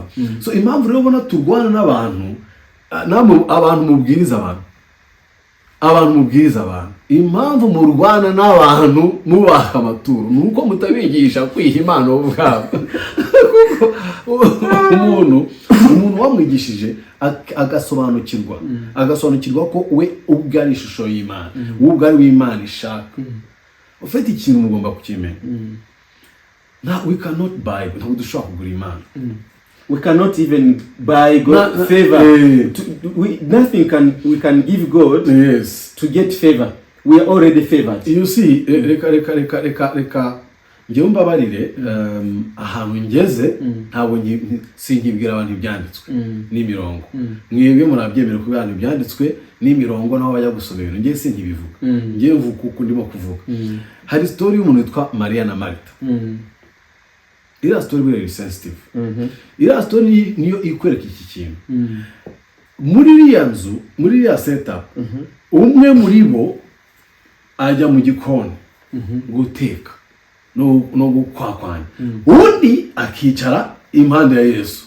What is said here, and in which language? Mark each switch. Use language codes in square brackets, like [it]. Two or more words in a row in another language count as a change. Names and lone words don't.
[rw] So impamvu rero ubona turwana n'abantu abantu mubwiriza abantu impamvu murwana n'abantu mubaha amaturo nuko mutabigisha kwiha Imana ubwabo. umuntu wamwigishije agasobanukirwa ko we ubwo ari ishusho y'Imana, ubwo ari w'Imana ishaka. Ufite ikintu mugomba kukimenya. [en] We cannot buy, [rw] ntabwo dushobora kugura Imana. [en] We cannot even buy God favor. We can give God to get favor. We are already favored. You see, [rw] reka njyewe mbabarire ahantu ngeze ntabwo sinkibwira abantu ibyanditswe n'imirongo. Mwebwe murabyemera ko abantu ibyanditswe n'imirongo naho bajya gusoma ibintu njye sinkibivuga. Njye mvuga uko ndimo kuvuga. Hari story y'umuntu witwa Maria na Martha. [en] Iriya story very sensitive. [rw] Iriya story niyo ikwereka iki kintu. Muri iriya nzu, muri iriya setup, umwe muri bo ajya mu gikoni guteka no gukwakwanya, undi akicara impande ya Yesu.